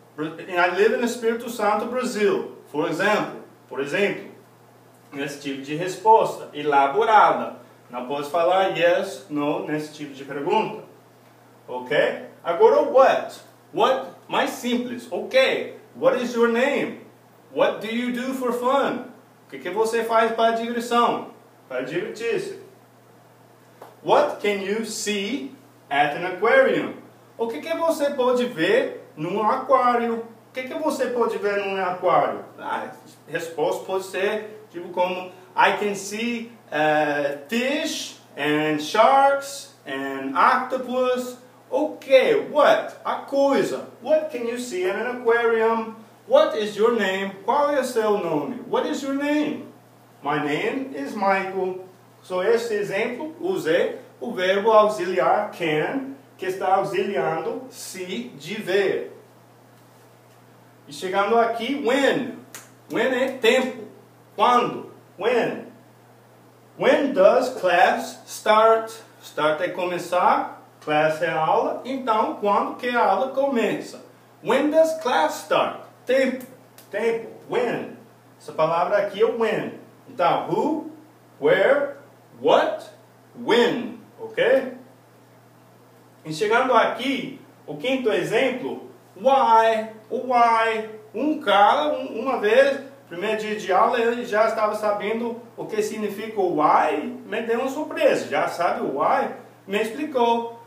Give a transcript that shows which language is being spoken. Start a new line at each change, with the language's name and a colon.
English: I live in Espírito Santo, Brasil.
Portuguese: Por exemplo, nesse tipo de resposta elaborada. Não posso falar yes, no nesse tipo de pergunta. Ok? Agora what? What? Mais simples. Ok.
English: What is your name? What do you do for fun?
Portuguese: O que você faz para diversão? Para divertir-se.
English: What can you see at an aquarium?
Portuguese: O que você pode ver num aquário? O que você pode ver num aquário? A resposta pode ser tipo como
English: I can see fish and sharks and octopus.
Portuguese: Ok, what? A coisa.
English: What can you see at an aquarium? What is your name?
Portuguese: Qual é o seu nome?
English: What is your name? My name is Michael. So,
Portuguese: esse exemplo usei o verbo auxiliar can, que está auxiliando se de ver. E chegando aqui, when. When é tempo. Quando? When.
English: When does class start?
Portuguese: Start é começar, class é aula, então quando que a aula começa?
English: When does class start? Tempo. Tempo. When.
Portuguese: Essa palavra aqui é when. Então, who, where, what, when. Ok? E chegando aqui, o quinto exemplo, why. O why. Um cara, uma vez, primeiro dia de aula, ele já estava sabendo o que significa o why. Me deu uma surpresa. Já sabe o why? Me explicou.